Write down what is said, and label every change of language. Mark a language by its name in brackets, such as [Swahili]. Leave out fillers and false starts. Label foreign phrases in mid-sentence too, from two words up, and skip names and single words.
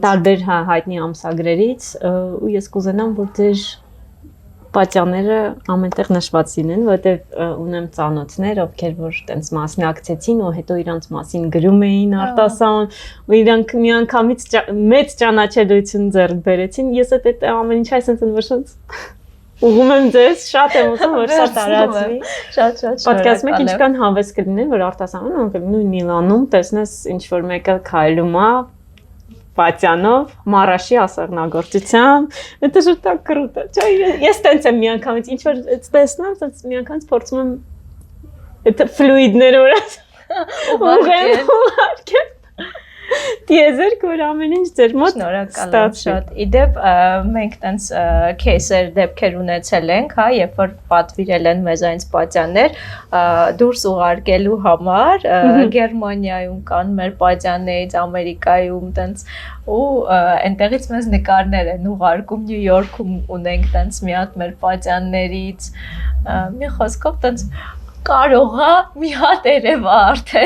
[Armenian] տարբեր հայտնի ամսագրերից ու ես կուզենամ որ ձեր պատյաները ամենտեղ նշված լինեն, որովհետև ունեմ ծանոթներ, ովքեր որ տենց մասնակցեցին ու հետո իրանց մասին գրում էին արտասան ու իրանք միանգամից մեծ ճանաչելիություն ձեռք բերեցին։ Ես այդ ամեն ինչ այսպես ընդ ուղում եմ ձեզ, շատ եմ ուզում որ սա տարածվի։ Շատ պատկերացնում եք ինչքան հավես կլինի, որ արտասանում նույն Միլանում տեսնես ինչ որ մեկը քայլում է Պատյանով, Մարաշի ասեղնագործությամբ, [Russian] это же так круто։ [Armenian] Ես տենց եմ միանգամից ինչ որ տեսնեմ, տենց միանգամից փորձում եմ это ֆլուիդները ուղարկել։ Դիեզերք որ ամեն ինչ ձեր մոտ շնորհակալ եմ շատ։ Իդեպ մենք տենց кейսեր դեպքեր ունեցել ենք, հա, երբ որ պատվիրել են մեզ այնց պատյաններ դուրս ուղարկելու համար, Գերմանիայում կան մեր պատյաններից, Ամերիկայում տենց ու այնտեղից մեզ նկարներ են ուղարկում, Նյու Յորքում ունենք տենց մի հատ մեր պատյաններից, մի խոսքով տենց կարող է մի հատ երևա արդեն։